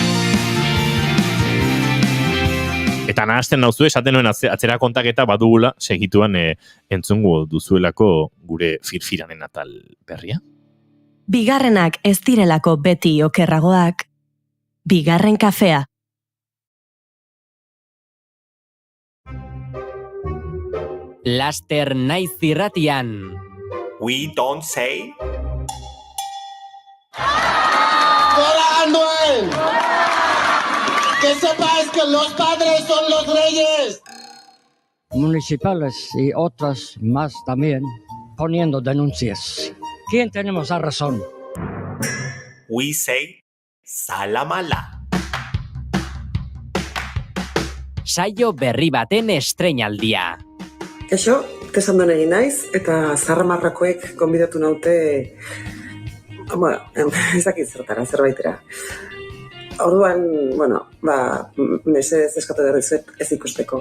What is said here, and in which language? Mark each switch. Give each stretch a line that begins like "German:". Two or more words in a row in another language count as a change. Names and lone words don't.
Basque: Eta nahazten nauzu, esaten nuen atzera kontaketa badugula, segituan entzungo duzuelako gure firfiranen atal berria. Bigarrenak ez direlako beti okerragoak, bigarren kafea. Laster naiz irratian.
English: We don't say.
Spanish: ¡Fuera Anuel! ¡Que sepáis que los padres son los reyes! Municipales y otras más también poniendo denuncias. ¿Quién tenemos la razón?
English: We say salamala.
Basque: Saio berri baten estreinaldia. Kaixo, tesandon egin naiz, eta Zarramarrakoek gonbidatu naute bueno, ez dakit zertara, zerbaitera. Orduan, bueno, mesedez eskatu behar dizuet ez ikusteko.